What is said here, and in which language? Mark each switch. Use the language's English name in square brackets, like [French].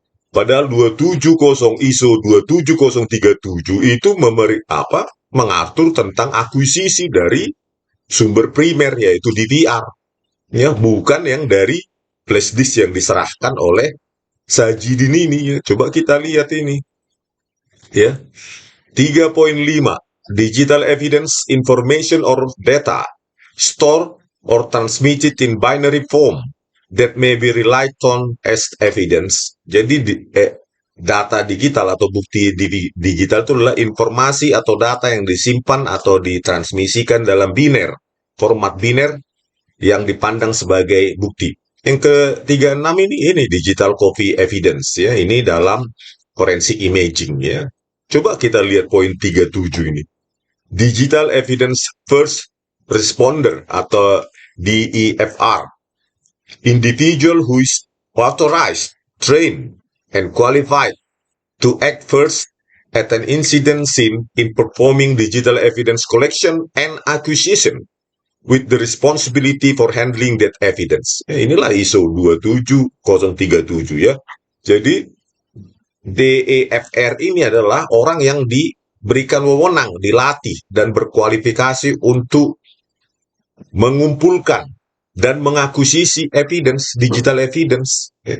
[Indonesian] Padahal 270 ISO 27037 itu mengatur tentang akuisisi dari sumber primer yaitu DVR ya, bukan yang dari flash disk yang diserahkan oleh Sajidin ini ya. Coba kita lihat ini ya. [English] 3.5 Digital evidence information or data stored or transmitted in binary form that may be relied on as evidence. [Indonesian] Jadi data digital atau bukti digital itu adalah informasi atau data yang disimpan atau ditransmisikan dalam biner, format biner yang dipandang sebagai bukti. Yang ke-36 ini digital copy evidence ya, ini dalam forensic imaging ya. Coba kita lihat poin 37 ini. Digital evidence first responder atau DEFR. [English] Individual who is authorized, trained, and qualified to act first at an incident scene in performing digital evidence collection and acquisition with the responsibility for handling that evidence. [Indonesian] Inilah ISO 27037 ya. Jadi DEFR ini adalah orang yang diberikan wewenang, dilatih, dan berkualifikasi untuk mengumpulkan dan mengakuisisi evidence, digital evidence.